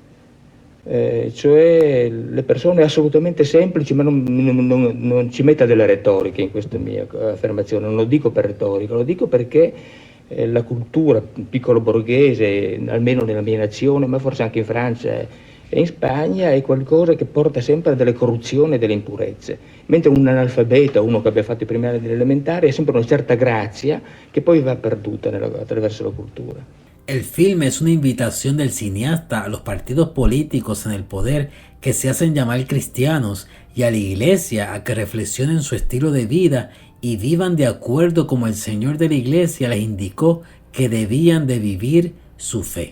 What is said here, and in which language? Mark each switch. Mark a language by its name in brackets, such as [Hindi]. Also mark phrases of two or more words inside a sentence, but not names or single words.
[Italian] Cioè le persone assolutamente semplici, ma non ci metta delle retoriche in questa mia affermazione, non lo dico per retorica, lo dico perché la cultura piccolo borghese, almeno nella mia nazione, ma forse anche in Francia e in Spagna, è qualcosa che porta sempre a delle corruzioni e delle impurezze, mentre un analfabeta, uno che abbia fatto i primi anni dell'elementare, ha sempre una certa grazia che poi va perduta attraverso la cultura. [Spanish] El filme es una invitación del cineasta a los partidos políticos en el poder que se hacen llamar cristianos y a la iglesia a que reflexionen su estilo de vida y vivan de acuerdo como el Señor de la iglesia les indicó que debían de vivir su fe.